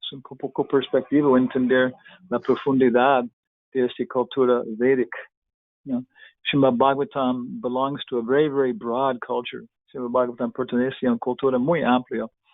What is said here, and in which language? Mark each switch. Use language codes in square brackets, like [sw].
[es] Es un poco perspectivo entender la profundidad de esta cultura Vedic. [en] Srimad Bhagavatam belongs to a very, very broad culture. [es] Srimad Bhagavatam pertenece a una cultura muy amplia.